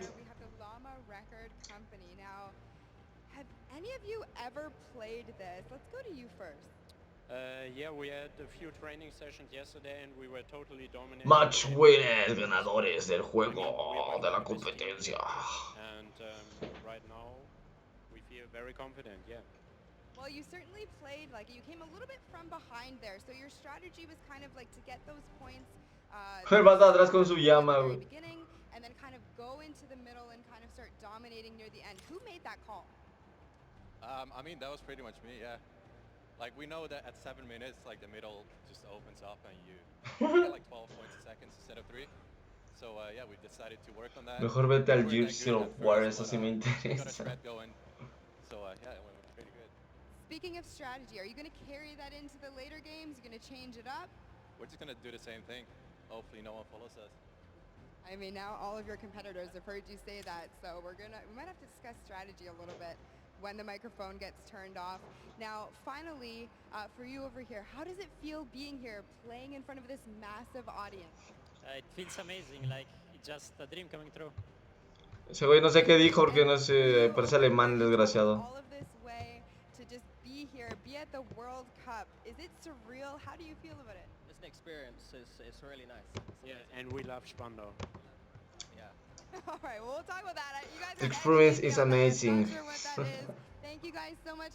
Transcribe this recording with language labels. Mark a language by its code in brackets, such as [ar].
[en] We have the Llama Record Company. Now, have any of you ever played this? Let's go to you first. Yeah, we had a few training sessions yesterday and we were totally dominating. Match winners, [es] ganadores del juego, de la competencia. [en] And right now, we feel very confident, yeah. Well, you certainly played, like, you came a little bit from behind there, so your strategy was kind of like to get those points. [es] El vato atrás con su llama, güey. [en] Beginning, and then kind of go into the middle and kind of start dominating near the end. Who made that call? I mean, that was pretty much me, yeah. Like, we know that at 7 minutes, like, the middle just opens up and you get like 12 points a second instead of 3. So, yeah, we decided to work on that. [es] Mejor vete al Gears of War, eso sí me interesa. [en] So, yeah, it went pretty good. Speaking of strategy, are you going to carry that into the later games? You're going to change it up? We're just going to do the same thing. Hopefully no one follows us. I mean, now all of your competitors have heard you say that, so we might have to discuss strategy a little bit when the microphone gets turned off. Now, finally, for you over here, how does it feel being here, playing in front of this massive audience? It feels amazing, like it's just a dream coming true. [es] Ese güey no sé qué dijo porque no sé, parece alemán, desgraciado. [en] All of this way to just be here, be at the World Cup. Is it surreal? How do you feel about it? It's an experience. It's really nice. Yeah, and we love Spando. All right, well, we'll talk about that. You guys The experience is amazing. I'm not sure what that is. Thank you guys so much.